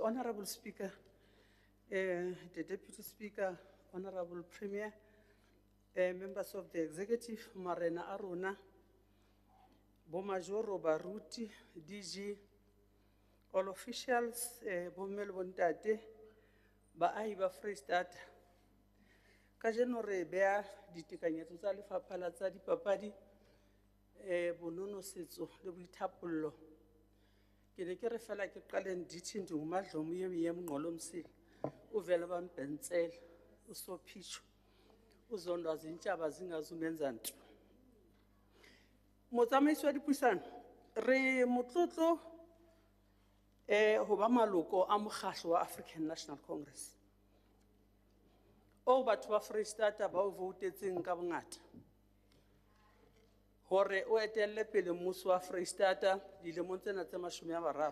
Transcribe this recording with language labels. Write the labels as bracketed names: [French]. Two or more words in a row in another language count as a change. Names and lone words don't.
[English] Honorable Speaker, the Deputy Speaker, Honorable Premier, members of the Executive, Marena Aruna, Bomajoro Baruti, DG, all officials, [Southern Sotho] bomme le bontate, baahi ba Freistata. Kajeno re bea ditekanyetso tsa lefapha la tsa dipapadi, bonono setso le boithapollo. Ke ne ke re fela ke qale [Xhosa] ndithi ndingumadlomo yemngqolo msila, uvele bampentsela, uSophicho, uzondwa zintshaba zingazumenza nto. Motsamaisi wa dipuisano, re motlotlo ho ba maloko a mokgatlo wa African National Congress. O batho ba Freistata ba o voutetseng ka bongata. Hore o etelle pele mmuso wa Freistata dilemong tsena tse 30.